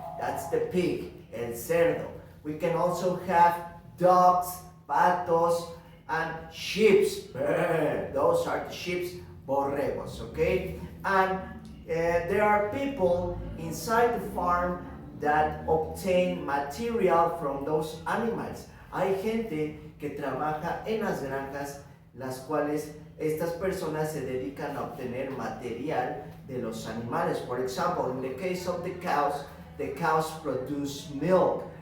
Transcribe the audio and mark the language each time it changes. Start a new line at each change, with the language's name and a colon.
English: That's the pig, el cerdo. We can also have dogs, patos, and sheep. Those are the sheep, borregos, okay? And there are people inside the farm that obtain material from those animals.
Spanish: Hay gente que trabaja en las granjas, las cuales estas personas se dedican a obtener material de los animales.
English: For example, in the case of the cows produce milk.